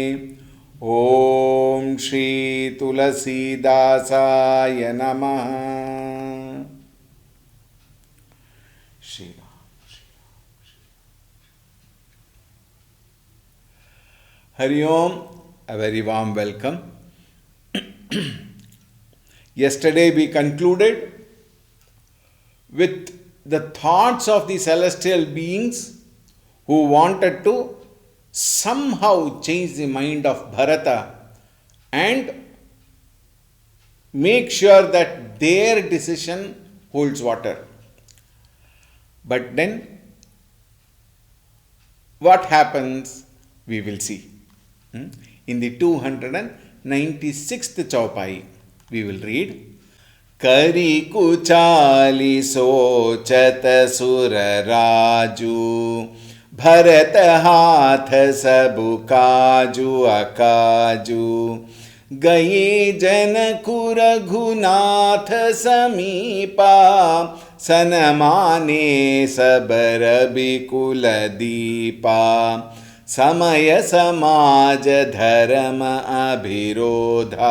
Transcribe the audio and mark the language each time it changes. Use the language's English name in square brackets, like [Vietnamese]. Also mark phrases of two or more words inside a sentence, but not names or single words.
[Sanskrit] ॐ श्रीतुलसीदासाय नमः। Hari Om, [English] a very warm welcome. Yesterday we concluded with the thoughts of the celestial beings who wanted to somehow change the mind of Bharata and make sure that their decision holds water. But then what happens, we will see. In the 296th chaupai, we will read, [Awadhi] करि कुचालि सोचत सुरराजु भरत हाथ सबु काजु अकाजु गए जनकु रघुनाथ समीपा सन माने सबर बिकुल दीपा समय समाज धर्म अभिरोधा